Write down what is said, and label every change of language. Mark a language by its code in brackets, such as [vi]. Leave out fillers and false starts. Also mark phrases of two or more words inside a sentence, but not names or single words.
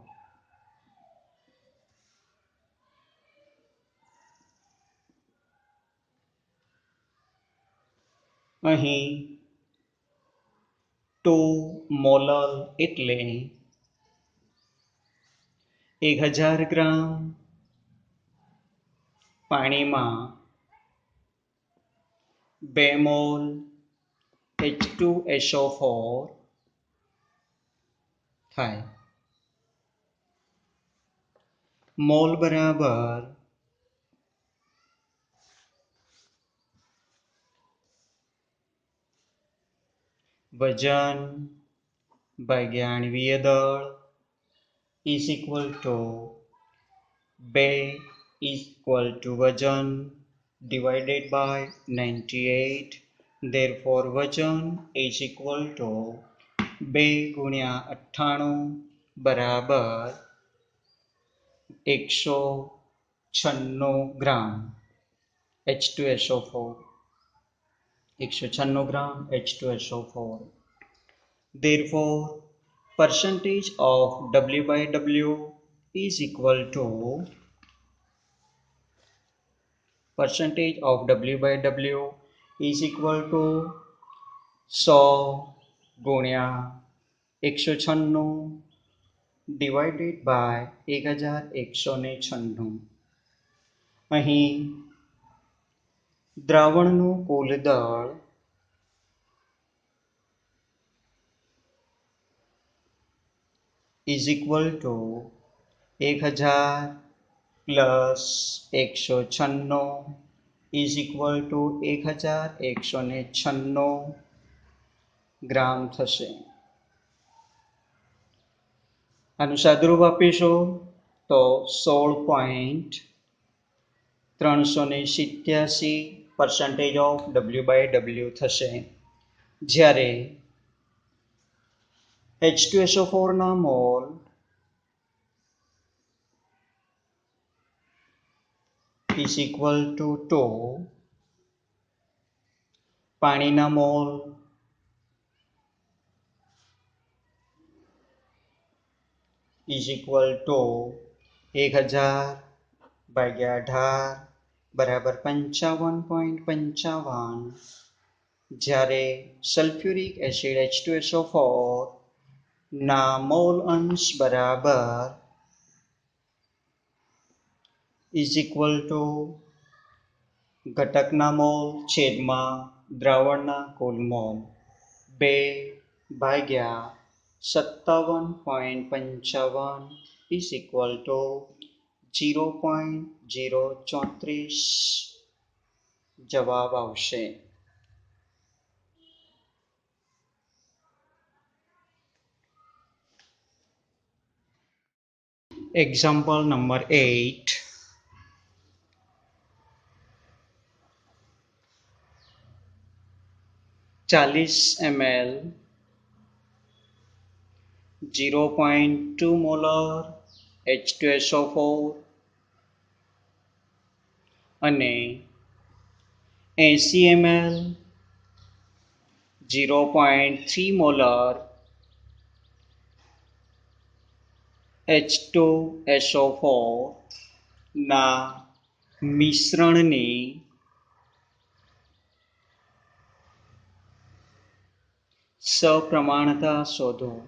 [gu] અહીં 2 મોલર એટલે 1000 ગ્રામ પાણીમાં 2 મોલ H2SO4 થાય. મોલ બરાબર વજન ભાગ્યા આણ્વીય દળ [en] is equal to [gu] 2 વજન [en] divided by [gu] 98. Therefore વજન [en] is equal to [gu] 2 ગુણ્યા 98 બરાબર 196 ગ્રામ H2SO4. 196 ગ્રામ H2SO4. [en] Therefore percentage of W/W is equal to 100 ગુણ્યા 196 divided by 1196. [gu] અહીં દ્રાવણનું કુલ દળ [en] is equal to 1000 plus 196 is equal to [gu] 1196 ગ્રામ થશે. આનું સાદુરૂપ આપીશું તો 16.387% [en] of W/W [gu] થશે. જ્યારે H2SO4 ના મોલ [en] is equal to [gu] 2, પાણીના મોલ [en] is equal to [gu] 1000 ભાગ્યા 18 બરાબર 55.55. જ્યારે સલ્ફ્યુરિક એસિડ H2SO4 ના મોલ અંશ બરાબર [en] is equal to [gu] ઘટકના મોલ છેદમાં દ્રાવણના કુલ મોલ 2 ભાગ્યા 57.55 [en] is equal to [gu] 0.034 જવાબ આવશે. [en] Example number 8. 40 ml 0.2 molar H2SO4 [gu] અને 80 ml 0.3 molar H2SO4 ના મિશ્રણની સપ્રમાણતા શોધો.